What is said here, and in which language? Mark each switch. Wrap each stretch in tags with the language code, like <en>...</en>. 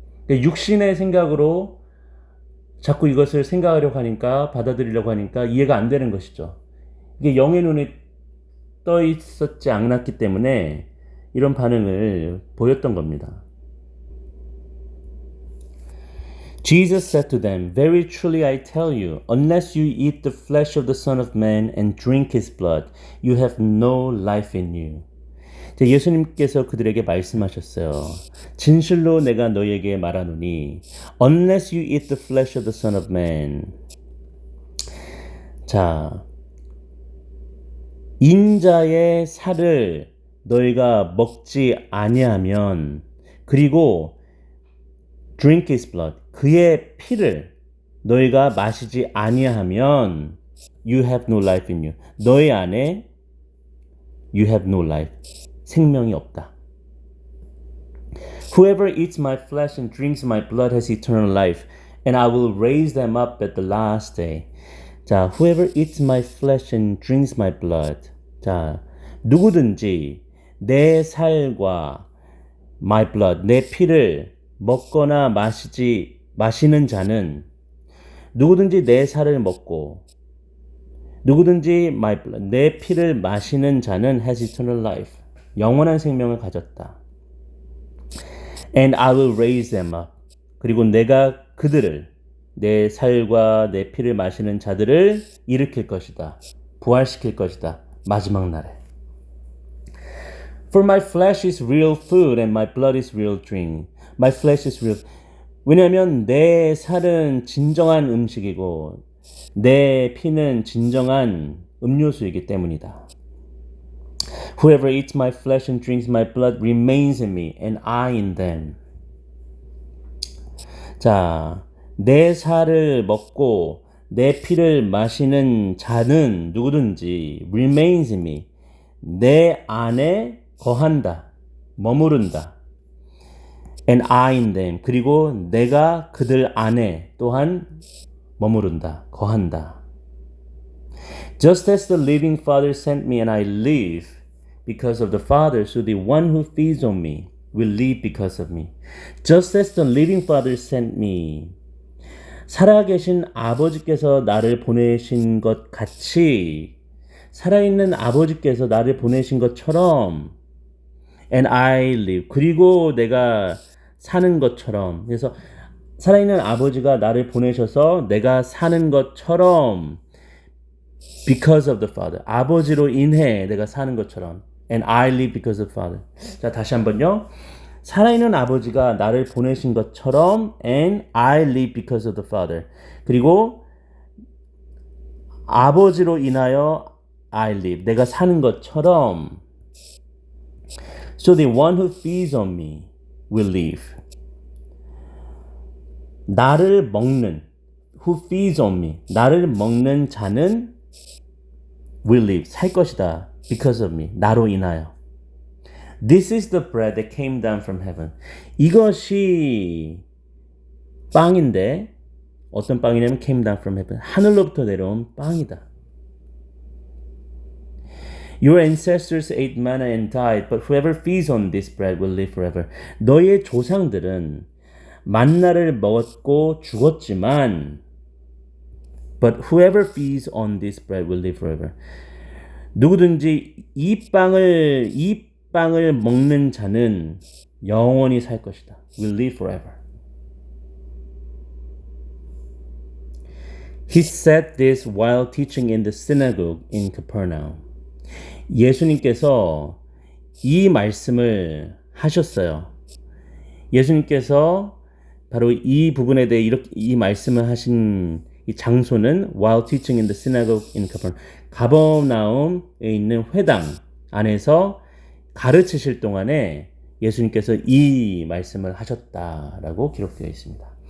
<ko>육신의 생각으로 자꾸 이것을 생각하려고 하니까, 받아들이려고 하니까 이해가 안 되는 것이죠. 이게 영의 눈이 떠 있었지 않았기 때문에 이런 반응을 보였던 겁니다.</ko> <en>Jesus said to them, Very truly I tell you, unless you eat the flesh of the Son of Man and drink his blood, you have no life in you.</en> <ko>예수님께서 그들에게 말씀하셨어요. 진실로 내가 너희에게 말하노니,</ko> <en>unless you eat the flesh of the Son of Man.</en> <ko>자, 인자의 살을 너희가 먹지 아니하면, 그리고</ko> <en>drink his blood,</en> <ko>그의 피를 너희가 마시지 아니하면</ko> <en>you have no life in you.</en> <ko>너희 안에</ko> <en>you have no life.</en> <ko>생명이 없다.</ko> <en>Whoever eats my flesh and drinks my blood has eternal life, and I will raise them up at the last day. 자, whoever eats my flesh and drinks my blood.</en> <ko>자, 누구든지 내 살과</ko> <en>my blood,</en> <ko>내 피를 먹거나 마시는 자는 누구든지 내 살을 먹고 누구든지</ko> <en>my blood,</en> <ko>내 피를 마시는 자는</ko> <en>has eternal life.</en> <ko>영원한 생명을 가졌다.</ko> <en>And I will raise them up.</en> <ko>그리고 내가 그들을 내 살과 내 피를 마시는 자들을 일으킬 것이다. 부활시킬 것이다. 마지막 날에.</ko> <en>For my flesh is real food and my blood is real drink. My flesh is real.</en> <ko>왜냐하면 내 살은 진정한 음식이고 내 피는 진정한 음료수이기 때문이다.</ko> <en>Whoever eats my flesh and drinks my blood remains in me and I in them.</en> <ko>자, 내 살을 먹고 내 피를 마시는 자는 누구든지</ko> <en>remains in me.</en> <ko>내 안에 거한다. 머무른다.</ko> <en>And I in them.</en> <ko>그리고 내가 그들 안에 또한 머무른다. 거한다.</ko> <en>Just as the living Father sent me and I live because of the Father, so the one who feeds on me will live because of me. Just as the living Father sent me.</en> <ko>살아계신 아버지께서 나를 보내신 것 같이 살아있는 아버지께서 나를 보내신 것처럼</ko> <en>and I live.</en> <ko>그리고 내가 사는 것처럼. 그래서 살아있는 아버지가 나를 보내셔서 내가 사는 것처럼</ko> <en>because of the Father.</en> <ko>아버지로 인해 내가 사는 것처럼.</ko> <en>And I live because of the Father.</en> <ko>자, 다시 한번요. 살아있는 아버지가 나를 보내신 것처럼</ko> <en>and I live because of the Father.</en> <ko>그리고 아버지로 인하여</ko> <en>I live.</en> <ko>내가 사는 것처럼</ko> <en>So the one who feeds on me will live.</en> <ko>나를 먹는</ko> <en>who feeds on me.</en> <ko>나를 먹는 자는</ko> <en>will live.</en> <ko>살 것이다.</ko> <en>Because of me.</en> <ko>나로 인하여.</ko> <en>This is the bread that came down from heaven.</en> <ko>이것이 빵인데 어떤 빵이냐면</ko> <en>came down from heaven.</en> <ko>하늘로부터 내려온 빵이다.</ko> <en>Your ancestors ate manna and died, but whoever feeds on this bread will live forever.</en> <ko>너의 조상들은 만나를 먹었고 죽었지만</ko> <en>but whoever feeds on this bread will live forever.</en> <ko>누구든지 이 빵을 먹는 자는 영원히 살 것이다.</ko> <en>Will live forever. He said this while teaching in the synagogue in Capernaum.</en> <ko>예수님께서 이 말씀을 하셨어요. 예수님께서 바로 이 부분에 대해 이 말씀을 하신 이 장소는</ko> <en>while teaching in the synagogue in Capernaum.</en> <ko>가버나움에 있는 회당 안에서 가르치실 동안에 예수님께서 이 말씀을 하셨다라고 기록되어 있습니다.</ko>